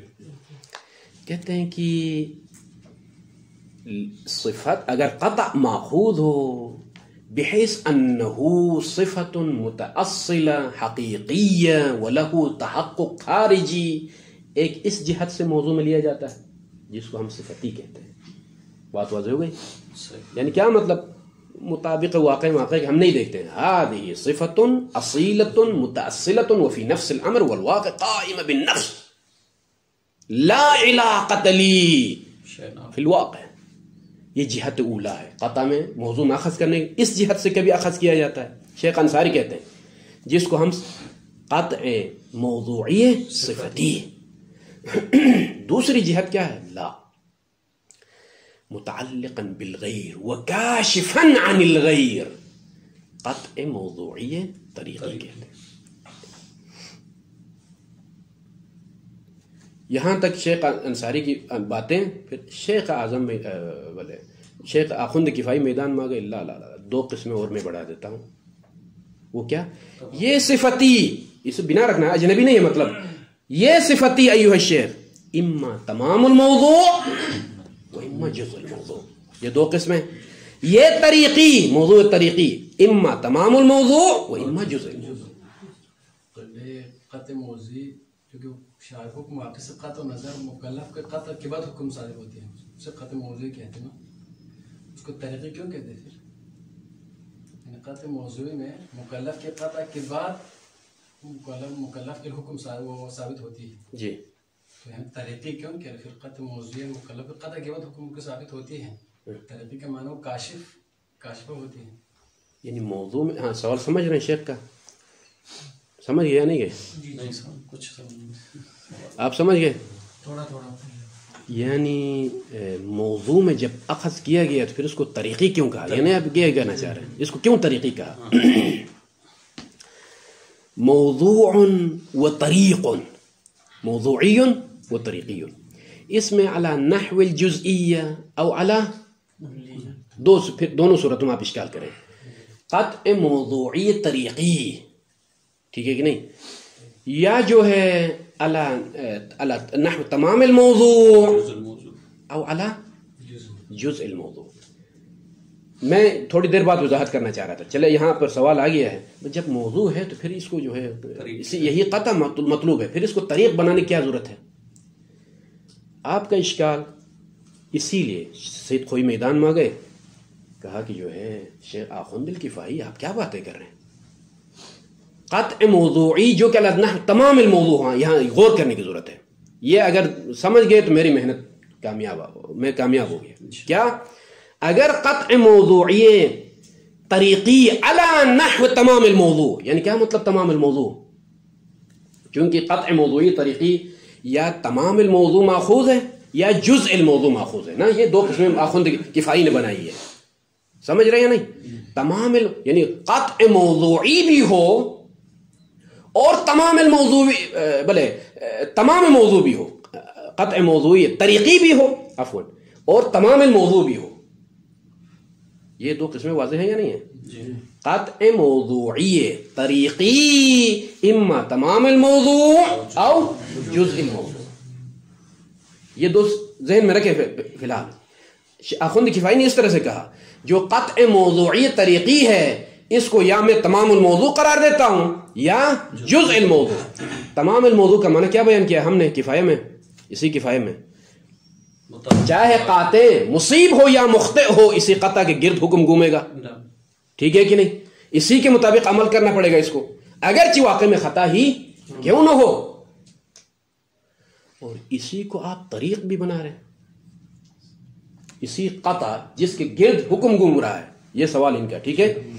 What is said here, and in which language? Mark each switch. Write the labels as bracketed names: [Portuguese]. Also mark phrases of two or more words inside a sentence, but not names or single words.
[Urdu] کہتے ہیں کہ صفت اگر قطع ماخوذ ہو [Arabic] بحیث انہو صفت متاصلہ حقیقیہ وله تحقق خارجی، [Urdu] ایک اس جہت سے موضوع میں لیا جاتا ہے جس کو ہم صفتی کہتے ہیں. بات واضح ہو گئی؟ یعنی کیا مطلب؟ مطابق واقع کہ ہم نہیں دیکھتے ہیں. [Arabic] هذه صفت اصیلۃ متاصلۃ وفی نفس الامر والواقع قائمہ بالنفس لا علاقۃ لی فی الواقع. [Urdu] یہ جہت اولا ہے. قطع میں موضوع میں اخذ کرنے اس جہت سے کبھی اخذ کیا جاتا ہے. شیخ انصاری کہتے ہیں جس کو ہم قطع موضوعی صفتی. دوسری جہت کیا ہے؟ [Arabic] لا، متعلقا بالغیر وکاشفا عن الغیر، [Urdu] قطع موضوعی طریقی کہتے ہیں. یہاں تک شیخ انصاری کی باتیں. پھر شیخ اعظم میں بولے شیخ آخوند کفائی میدان میں آگئے. لا لا لا، دو قسمیں اور میں بڑھا دیتا ہوں. وہ کیا؟ یہ صفتی، اسے بنا رکھنا، اجنبی نہیں ہے مطلب. [Arabic] یہ صفتی ایھا الشیخ اما تمام الموضوع و اما جزء الموضوع، [Urdu] یہ دو قسمیں. [Arabic] یہ طریقی، موضوع طریقی، اما تمام الموضوع و اما جزء الموضوع. [Urdu] قطع موضوعی کیونکہ شارع حکم واقع سے قطع نظر مکلف کے قطع کے بعد حکم صادر ہوتی ہے، اسے قطع موضوعی کہتے ہیں نا. اس کو طریقی کیوں کہتے ہیں پھر؟ یعنی قطع موضوعی میں مکلف کے قطع کے بعد مکلف کے حکم وہ ثابت ہوتی ہے. جی، تو یعنی طریقی کیوں کہ پھر قطع موضوعی مکلف کے قطع کے بعد حکم کے ثابت ہوتی ہے. طریقی کا معنی وہ کاشفہ ہوتی ہے. یعنی موضوع میں، ہاں سوال سمجھ رہے ہیں شیخ کا؟ سمجھ گئے یا نہیں گئے؟ نہیں کچھ آپ سمجھ گئے؟ تھوڑا یعنی موضوع میں جب اخذ کیا گیا تو پھر اس کو طریقی کیوں کہا؟ یعنی آپ یہ کہنا چاہ رہے ہیں اس کو کیوں طریقی کہا؟ موضوع و طریق، موضوعی و طریقی، اس میں [Arabic] علی نحو الجزئیہ او علی [Urdu] دونوں صورتوں میں آپ اشکال کریں. قطع موضوعی طریقی، ٹھیک ہے کہ نہیں، یا جو ہے [Arabic] علی نحو تمام الموضوع او علی جزء الموضوع. [Urdu] میں تھوڑی دیر بعد وضاحت کرنا چاہ رہا تھا، چلے یہاں پر سوال آ گیا ہے، جب موضوع ہے تو پھر اس کو جو ہے یہی قطع مطلوب ہے، پھر اس کو طریق بنانے کی کیا ضرورت ہے؟ آپ کا اشکال اسی لیے سید خوئی میدان میں گئے، کہا کہ جو ہے شیخ آخوند الکفائی آپ کیا باتیں کر رہے ہیں، قطع موضوعی جو کہ [Arabic] نحو تمام الموضوع، [Urdu] ہاں یہاں غور کرنے کی ضرورت ہے. یہ اگر سمجھ گئے تو میری محنت میں کامیاب ہو گیا. کیا اگر قطع موضوعی طریقی [Arabic] علی نحو تمام الموضوع، [Urdu] یعنی کیا مطلب [Arabic] تمام الموضوع؟ [Urdu] کیونکہ قطع موضوعی طریقی یا [Arabic] تمام الموضوع [Urdu] ماخوذ ہے یا [Arabic] جزء الموضوع [Urdu] ماخوذ ہے نا، یہ دو قسمیں آخوند کفائی نے بنائی ہے، سمجھ رہے ہیں نہیں؟ تمام یعنی قطع موضوعی بھی ہو اور [Arabic] تمام الموضوع [Urdu] بلے تمام موضوع بھی ہو، قطع موضوعی طریقی بھی ہو عفوا اور [Arabic] تمام الموضوع [Urdu] بھی ہو. یہ دو قسمیں واضح ہیں یا نہیں ہیں؟ [Arabic] قطع موضوعی طریقی اما تمام الموضوع او جزء الموضوع، [Urdu] یہ دو ذہن میں رکھے. فی الحال آخوند کفائی نے اس طرح سے کہا جو قطع موضوعی طریقی ہے اس کو یا میں [Arabic] تمام الموضوع [Urdu] قرار دیتا ہوں یا [Arabic] جزء الموضوع. تمام الموضوع [Urdu] کا معنی کیا بیان کیا ہم نے کفایہ میں، اسی کفایہ میں، چاہے قاطع مصیب ہو یا مخطئ ہو اسی قطع کے گرد حکم گھومے گا، ٹھیک ہے کہ نہیں؟ اسی کے مطابق عمل کرنا پڑے گا اس کو، اگرچہ واقع میں خطا ہی کیوں نہ ہو. اور اسی کو آپ طریق بھی بنا رہے ہیں، اسی قطع جس کے گرد حکم گھوم رہا ہے، یہ سوال ان کا، ٹھیک ہے؟